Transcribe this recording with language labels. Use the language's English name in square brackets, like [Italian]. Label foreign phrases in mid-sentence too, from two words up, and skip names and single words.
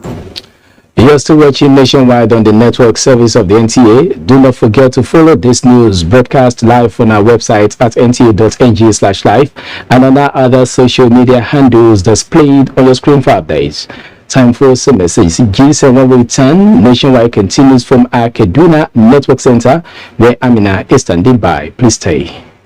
[English] You're still watching Nationwide on the network service of the NTA. Do not forget to follow this news broadcast live on our website at nta.ng/live and on our other social media handles displayed on your screen for updates. Time for some message. G7 when we return. Nationwide continues from our Kaduna Network Center where Amina is standing by. Please stay.